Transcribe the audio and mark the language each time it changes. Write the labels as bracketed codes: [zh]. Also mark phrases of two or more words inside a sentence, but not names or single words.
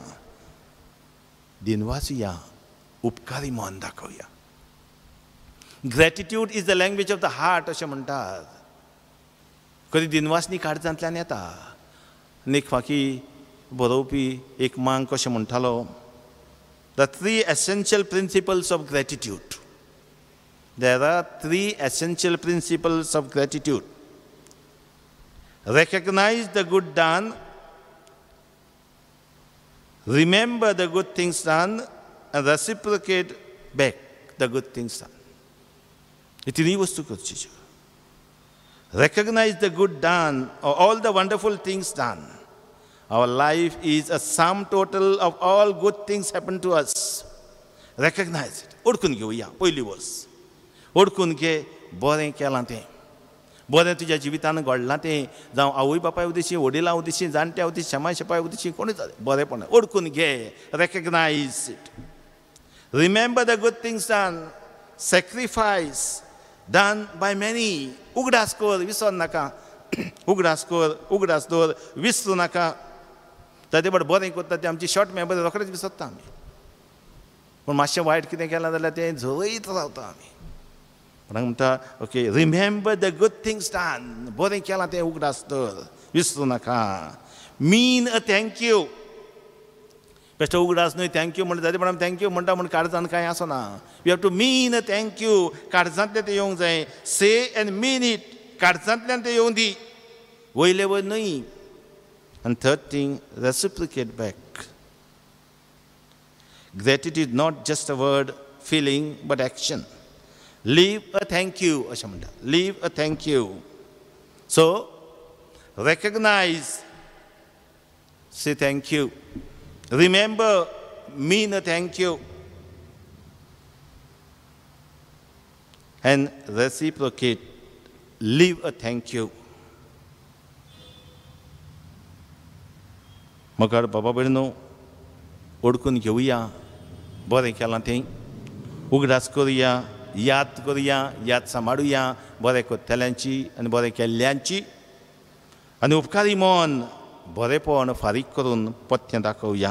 [kok] दिनवासुया, उपकारी मन दाखोवया. [en] gratitude is the language of the heart [kok] अशें म्हणटात. खरी दिनवासनी काळजांतल्यान येता. आनीक फाकी बरोवपी एक मांग कशें म्हणटालो, [en] the three essential principles of gratitude. There are three essential principles of gratitude. Recognize the good done, remember the good things done, and reciprocate back the good things done. [kok] हे तिन्ही वस्तू करच्यो. [en] Recognize the good done, or all the wonderful things done. Our life is a sum total of all good things happen to us. Recognize it. [kok] ओळखून घेवया. पयली वर्स ओळखून घे बरें केलां तें, बरें तुज्या जिवितान घडलां तें, जावं आवय बापाय उदेशी, वडिलां उदेशी, जाणट्या उदेशी, शमा शपाय उदेशी, कोणी जालें बरेंपण ओळखून घे. [en] Recognize it. Remember the good things done. Sacrifice done by many. [kok] उगडास कर, विसर नाका. उगडास कर, उगडास दवर, विसरूं नाका. ताचे बरें बरें करता तें आमची [en] short memory [kok] रोखडेच विसरता आमी. पूण मातशें वायट कितें केलां जाल्यार तें झळयत रावता आमी. कोणाक म्हणटा [en] okay remember the good things done, [kok] बरें केलां तें उगडास तर विसरूं नाका. [en] mean a thank you, [kok] बेश्टो उगडास न्हय थँक्यू म्हणटा जाल्यार पण थँक्यू म्हणटा म्हण काळजान कांय आसना. [en] we have to mean a thank you, [kok] काळजांतल्यान तें येवंक जाय. [en] say and mean it, [kok] काळजांतल्यान तें येवं दी, वयले वयर न्हय. [en] And third thing, reciprocate back. Gratitude is not just a word, feeling, but action. Leave a thank you, [kok] अशें म्हणटा. [en] Leave a thank you. So, recognize, say thank you. Remember, mean a thank you. And reciprocate, leave a thank you. [kok] मगर बाबा भयणो, ओळखून घेवया बरें केलां तें, उगडास करुया, याद करुया, याद सांबाळुया बरें करतल्यांची आनी बरें केल्ल्यांची. आनी उपकारी मन बरेंपण फारीक करून पथ्य दाखोवया.